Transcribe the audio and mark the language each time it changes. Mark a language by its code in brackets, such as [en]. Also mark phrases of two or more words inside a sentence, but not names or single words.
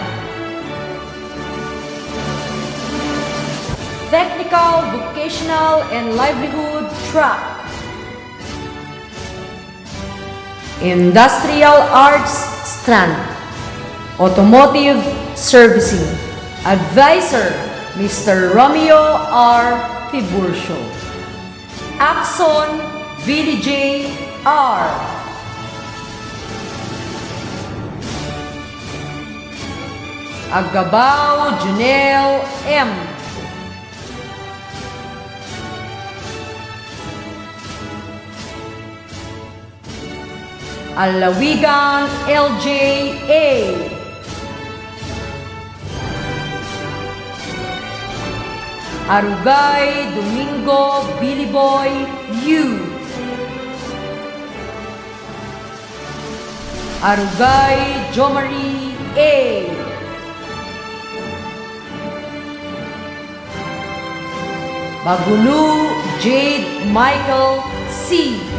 [en] Technical, Vocational, and Livelihood track. Industrial Arts strand. Automotive Servicing. Advisor, Mr. Romeo R. Tiburcio. Axon VDJ R. Agabao Janelle M. Alawigan LJ A. Arugay Domingo Billy Boy U. Arugay Jomari A. Bagulu Jade Michael C.